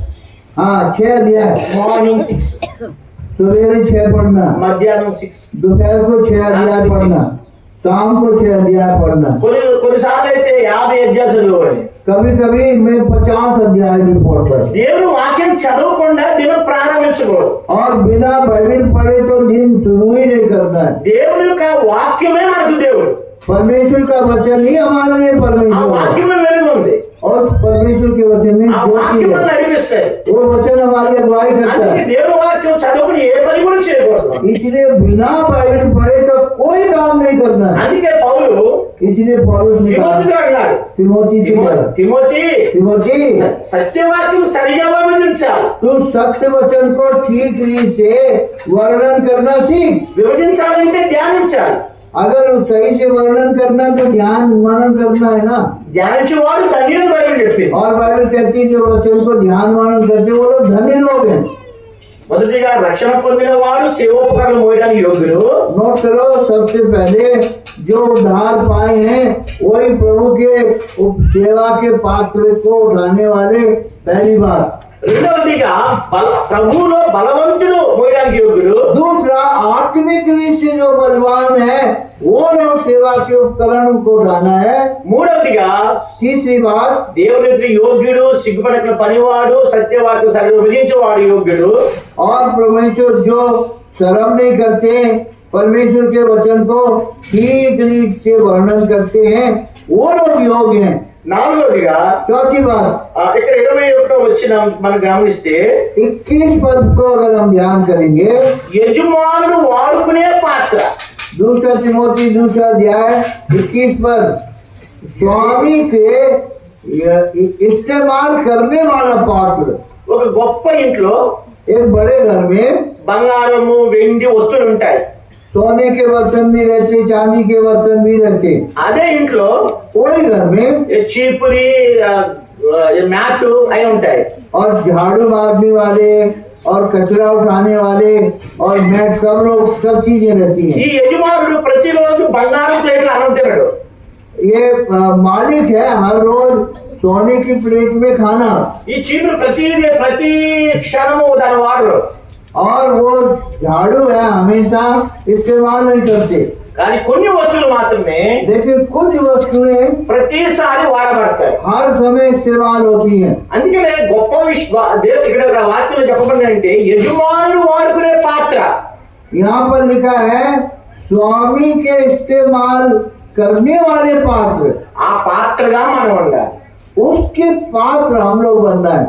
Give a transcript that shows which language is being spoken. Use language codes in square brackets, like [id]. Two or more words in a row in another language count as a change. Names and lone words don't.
[hi] हाँ 6 अध्याय, [te] మార్నింగ్ 6, [hi] सवेरे 6 पढ़ना, [te] మధ్యాహ్నం 6. [hi] दोपहर को 6 अध्याय पढ़ना, शाम को 6 अध्याय पढ़ना। [te] కొన్నిసార్లు అయితే 50 అధ్యాయాలు చదివేవాడిని. [hi] कभी कभी मैं 50 अध्याय भी पढ़ता हूँ। [te] దేవుని వాక్యం చదవకుండా దినం ప్రారంభించకూడదు. [hi] और बिना बाइबल पढ़े तो दिन शुरू ही नहीं करता है। [te] దేవుని యొక్క వాక్యమే మనకు దేవుడు. [hi] परमेश्वर का वचन ही हमारे लिए ఆ परमेश्वर है। [te] వాక్యమే వెలుగు ఉంది. [hi] और परमेश्वर के वचन में ఆ ज्योति [te] వాక్యం [hi] है। [te] మనల్ని నడిపిస్తాయి. [hi] वो वचन हमारी अगुवाई करता [te] అందుకే [hi] है। [te] దేవుని వాక్యం చదవకుండా ఏ పని కూడా చేయకూడదు. [hi] इसलिए बिना बाइबल पढ़े तो कोई काम नहीं करना है। [te] అందుకే పౌలు [hi] इसलिए पौलुस ने कहा [te] తిమోతితో అన్నాడు, [hi] तिमोथी से कहा, [te] తిమోతి [hi] तिमोथी [te] సత్యవాక్యం సరిగా విభజించాలి. [hi] तू सत्य वचन को ठीक रीत से वर्णन करना सीख। [te] విభజించాలంటే ధ్యానించాలి. [hi] अगर सही से वर्णन करना तो ध्यान मनन करना है ना। [te] ధ్యానించేవాడు ధన్యుడు బైబిల్ చెప్పింది. [hi] और बाइबल कहती है जो वचन को ध्यान मनन करते वो लोग धन्य लोग हैं। [te] మొదటిగా రక్షణ పొందిన వాడు సేవోపకరణం మోయడానికి యోగ్యుడు. [hi] नोट करो, सबसे पहले जो उद्धार पाए हैं वही प्रभु के सेवा के पात्र को उठाने वाले। पहली बात। [te] రెండవదిగా ప్రభువులో బలవంతుడు మోయడానికి యోగ్యుడు. [hi] दूसरा, आत्मिक रीत से जो बलवान है वो लोग सेवा के उपकरण को उठाना है। [te] మూడవదిగా [hi] तीसरी बात, [te] దేవుని ఎదుట యోగ్యుడు, సిగ్గుపడక పనివాడు, సత్యవాక్యం సరిగా విభజించేవాడు యోగ్యుడు. [hi] और परमेश्वर जो शर्म नहीं करते, परमेश्वर के वचन को ठीक रीत से वर्णन करते हैं वो लोग योग्य हैं। [te] నాలుగవదిగా [hi] चौथी बात, [te] ఇక్కడ 21 వచ్చిన మనం గమనిస్తే [hi] 21 पद को अगर हम ध्यान करेंगे, [te] యజమానుడు వాడుకునే పాత్ర. [hi] दूसरा तिमोथी 2 अध्याय 21 पद, स्वामी के इस्तेमाल करने वाला पात्र। [te] ఒక గొప్ప ఇంట్లో [hi] एक बड़े घर में [te] బంగారము వెండి వస్తువులు ఉంటాయి. [hi] सोने के बर्तन भी रहते, चांदी के बर्तन भी रहते। [te] అదే ఇంట్లో [hi] वही घर में [te] చీపురి, మ్యాట్ అవి ఉంటాయి. [hi] और झाड़ू मारने वाले और कचरा उठाने वाले और मैट सब चीजें रहती [te] ఈ [hi] हैं। [te] యజమానుడు ప్రతిరోజు బంగారం ప్లేట్లు అన్నం తినడు. [hi] ये मालिक है हर रोज सोने की प्लेट में खाना, [te] ఈ చీపురు ప్రతి క్షణము దాని వాడరు. [hi] और वो झाड़ू है हमेशा इस्तेमाल नहीं करते। [te] కానీ కొన్ని వస్తువులు మాత్రమే [hi] देखिए कुछ वस्तुएं [te] ప్రతిసారి వాడబడతాయి. [hi] हर समय इस्तेमाल होती हैं। [te] అందుకనే గొప్ప ఇక్కడ వాక్యంలో చెప్పబడింది అంటే యజమానుడు వాడుకునే పాత్ర. [hi] यहाँ पर लिखा है स्वामी के इस्तेमाल करने वाले पात्र, [te] ఆ పాత్రగా మనం ఉండాలి. [hi] उसके पात्र हम लोग बनना है।